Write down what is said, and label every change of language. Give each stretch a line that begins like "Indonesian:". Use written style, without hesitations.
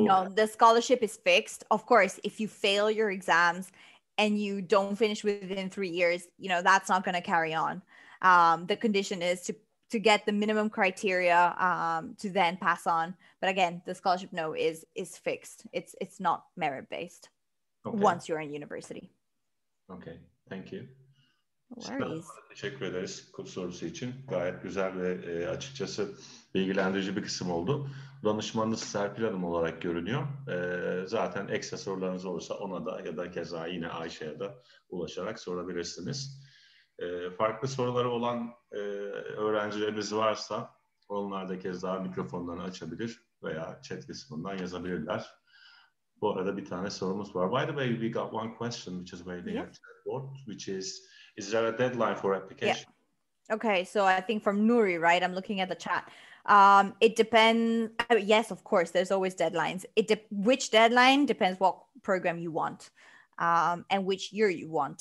English: No, the scholarship is fixed. Of course, if you fail your exams and you don't finish within 3 years, that's not going to carry on. The condition is to get the minimum criteria to then pass on. But again, the scholarship is fixed. It's not merit based. Okay. Once you're in university. Okay, thank you. No worries.
Turkish: Teşekkür ederiz sorusu için. Gayet güzel ve açıkçası bilgilendirici bir kısım oldu. Danışmanınız Serpil Hanım olarak görünüyor. Zaten ekstra sorularınız olursa ona da ya da keza yine Ayşe'ye de ulaşarak sorabilirsiniz. Farklı soruları olan öğrencilerimiz varsa onlar da keza mikrofonlarını açabilir veya chat kısmından yazabilirler. Bu arada bir tane sorumuz var.
English: By the way, we got one question which is waiting at the board, which is there a deadline for application? Yeah. Okay, so I think from Nuri, right? I'm looking at the chat. It depends. Yes, of course, there's always deadlines. Which deadline depends what program you want, and which year you want.